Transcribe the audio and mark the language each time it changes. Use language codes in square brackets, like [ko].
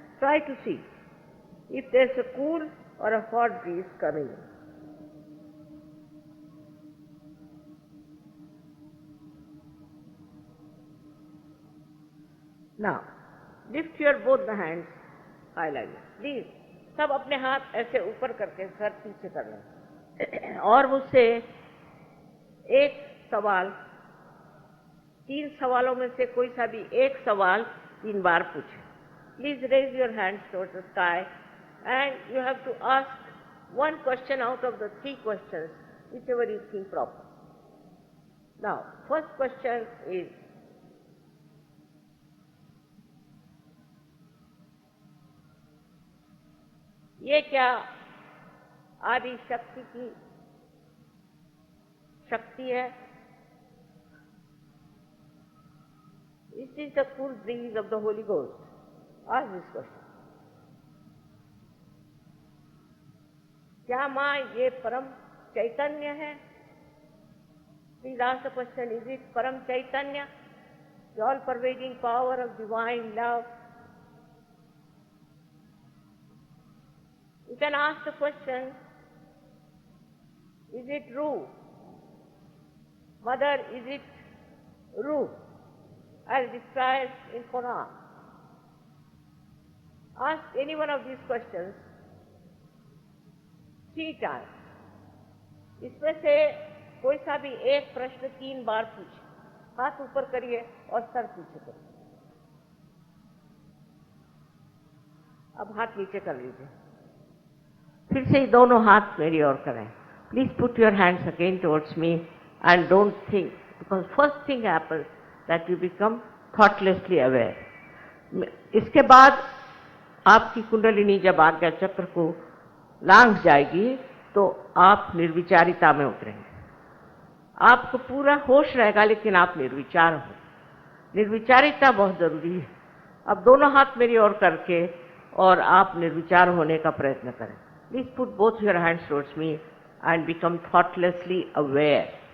[en] Try to see if there's a cool or a hot breeze coming in. Now, lift your both the hands high like this. Please, [hi] सब अपने हाथ ऐसे ऊपर करके sir पीछे कर लें और मुझसे एक सवाल, 3 सवालों में से कोई सा भी एक सवाल 3 बार पूछें। [en] Please raise your hands towards the sky and you have to ask one question out of the 3 questions, whichever you think proper. Now, first question is, [hi] ये क्या आदि शक्ति की शक्ति है? [en] Is this the cool breeze of the Holy Ghost? Ask this question. [hi] क्या माँ ये परम चैतन्य है? [en] Please ask the question, is it Param Chaitanya, the all-pervading power of divine love? You can ask the question, is it Ru? Mother, is it Ru? As described in Quran. Ask any one of these questions 3 times. [hi] इसमें से कोई सा भी एक प्रश्न 3 बार पूछे। हाथ ऊपर करिए और सर पीछे करिए। अब हाथ नीचे कर लीजिए। फिर से दोनों हाथ मेरी ओर करें। [en] Please put your hands again towards me and don't think, because first thing happens that you become thoughtlessly aware. [hi] इसके बाद आपकी कुंडलिनी जब आज्ञा चक्र को लांघ जाएगी तो आप निर्विचारिता में उतरेंगे। आपको पूरा होश रहेगा लेकिन आप निर्विचार हो। निर्विचारिता बहुत जरूरी है। अब दोनों हाथ मेरी ओर करके और आप निर्विचार होने का प्रयत्न करें। [en] Please put both your hands towards me and become thoughtlessly aware.